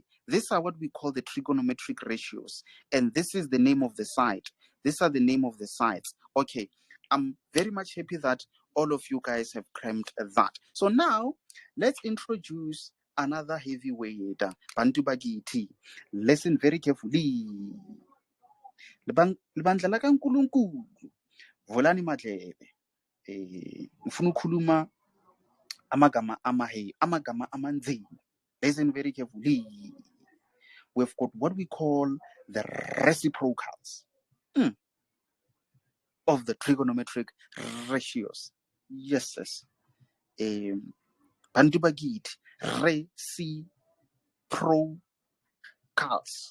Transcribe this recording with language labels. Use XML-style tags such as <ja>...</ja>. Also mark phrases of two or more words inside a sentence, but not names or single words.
<en>These are what we call the trigonometric ratios. And this is the name of the side. These are the name of the sides. Okay, I'm very much happy that all of you guys have crammed that. So now, let's introduce another heavyweight, Bantu Bagiti. Listen very carefully.</en> <zu>Libandla la kaNkulunkulu. Volani madlebe. Ngifuna ukukhuluma amagama amanzima.</zu> <en>Listen very carefully. We've got what we call the reciprocals of the trigonometric ratios. Yes, yes. Bantu Bagiti. Reciprocals.</en>